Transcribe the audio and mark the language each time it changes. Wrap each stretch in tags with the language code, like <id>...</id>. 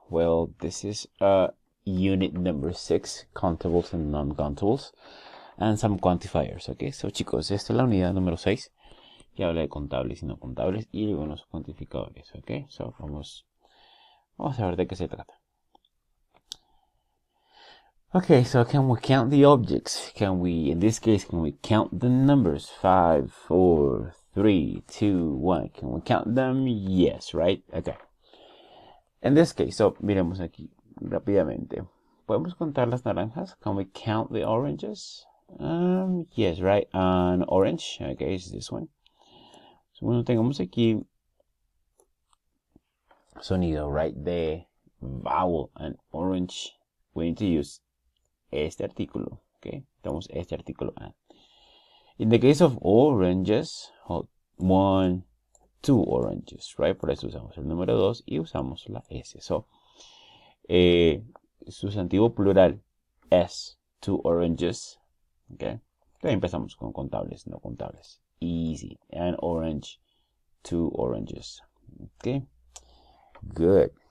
<en>Well, this is unit number 6, countables and non-countables, and some quantifiers, okay?</en> <es>So chicos, esta es la unidad número 6, que habla de contables y no contables y algunos cuantificadores, ok? So vamos a ver de qué se trata.</es> <en>Okay, so can we count the objects? In this case, can we count the numbers? 5, 4, 3, 2, 1. Can we count them? Yes, right? Okay. In this case, so</en> <es>miremos aquí rápidamente. ¿Podemos contar las naranjas?</es> <en>Can we count the oranges? Yes, right. An orange, okay, is this one.</en> <es>So, bueno, tengamos aquí sonido, right?</es> <en>The vowel and orange. We need to use</en> <es>este artículo,</es> <en>okay?</en> <es>Tenemos este artículo.</es> <en>In the case of oranges, 1, 2 oranges, right?</en> <es>Por eso usamos el número 2 y usamos la S. So, sustantivo plural es</es> <en>2 oranges,</en> <es>okay? Entonces empezamos con contables, no contables.</es> <en>Easy. An orange, 2 oranges, okay? Good.</en>